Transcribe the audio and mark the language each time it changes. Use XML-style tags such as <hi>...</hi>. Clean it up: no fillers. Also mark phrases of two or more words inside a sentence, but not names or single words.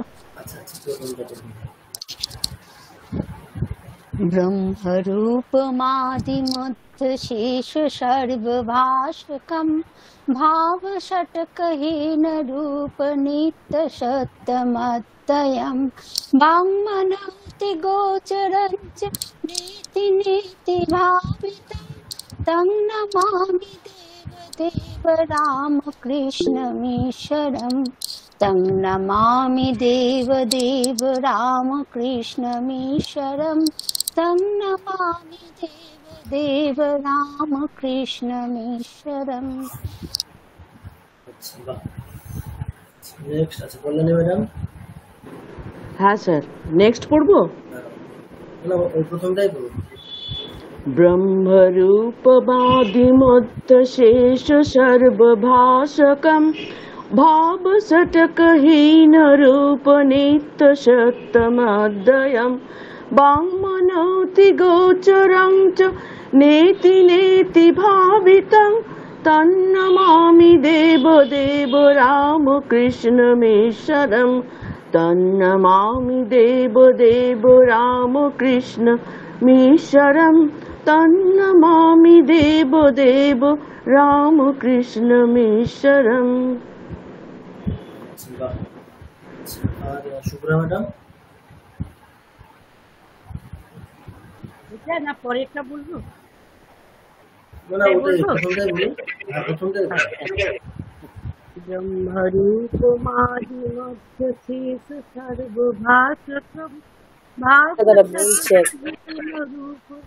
<bn>আচ্ছা আচ্ছা, প্রথমটা</bn> <sa>ब्रह्मरूपमादिमध्य शेष सर्वभाषकं भावषट्कहीन रूप नित्य सत्यमद्वयं वाङ्मनोति गोचरञ्च नेति नेति भावितं तं नमामि देवदेव रामकृष्णमीश्वरम् तं नमामि देवदेव रामकृष्णमीश्वरम् तं नमामि देवदेव रामकृष्णमीश्वरम्।</sa> <bn>নেক্সট আছে কল্যাণী ম্যাডাম। হ্যাঁ স্যার, নেক্সট পড়বো? না, ওই প্রথমটাই পড়ুন। ब्रह्मरूपवादिमत्त शेष सर्वभाषकं भाव सटकहीन रूप नित्य सत्यमद्वयम् वाङ्मनोति गोचरं च नेति नेति भावितं तन्नमामि देवदेव रामकृष्णमीश्वरम् तन्नमामि देवदेव रामकृष्णमीश्वरम् तन्नमामि देवदेव रामकृष्णमीश्वरम्। বাহ। আর শুভ্রা ম্যাডাম, এটা না পরেরটা বলবো? না ওটাই প্রথমটাই বলুন। হ্যাঁ প্রথমটাই বলুন।</bn> <sa>ব্রহ্মরূপ মাধি মধ্য শেষ সর্বভাষকম ভাবরূপ</sa>